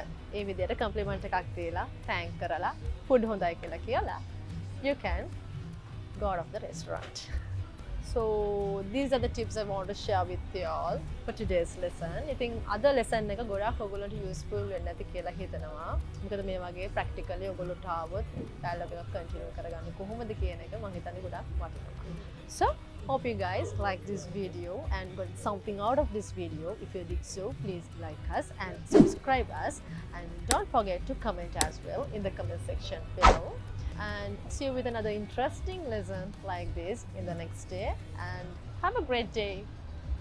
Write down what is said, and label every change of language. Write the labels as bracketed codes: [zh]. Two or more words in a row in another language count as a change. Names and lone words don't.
[si] ඒ විදිහට [en] compliment [si] එකක් දීලා [en] thank කරලා food [si] හොඳයි කියලා කියලා [en] you can go out of the restaurant. So these are the tips I want to share with you all for today's lesson. I think other lesson [si] එක ගොඩක් ඔයගොල්ලන්ට useful වෙන්න ඇති කියලා හිතනවා. මොකද මේ වගේ practically ඔයගොල්ලොන්ට ආවොත් dialogue එක continue කරගන්න කොහොමද කියන එක මම හිතන්නේ ගොඩක් වටිනවා. [en] So hope you guys like this video and got something out of this video. If you did so, please like us and subscribe us, and don't forget to comment as well in the comment section below. And see you with another interesting lesson like this in the next day, and have a great day.